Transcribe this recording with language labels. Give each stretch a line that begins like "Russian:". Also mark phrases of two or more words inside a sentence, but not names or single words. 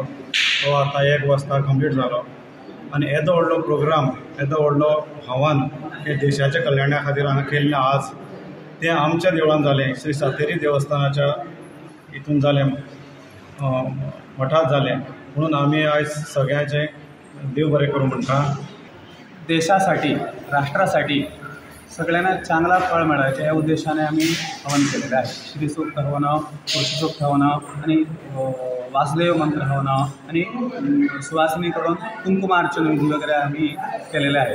Konkani: तो आतां 1 वाजता कंप्लीट जालो. आनी येदो व्हडलो प्रोग्राम, येदो व्हडलो आव्हान हे देशाच्या कल्याणा खातीर हांगा केल्लें आज तें आमच्या देवळान जालें, श्री सांतेरी देवस्थानाच्या हितून जालें, मठांत जालें. म्हणून आमी आयज सगळ्यांचें देव बरें करूं म्हणटा.
Marathi: देशासाठी, राष्ट्रासाठी सगळ्यांना चांगला फळ मिळायच्या या उद्देशाने आम्ही हवन केलेलं आहे. श्रीसूक्त हवनं, पुरुषसूक्त हवनं आणि वासुदेव मंत्र हवनं आणि सुवासिनीकडून कुंकुमार्चन विधी वगैरे आम्ही केलेले आहे.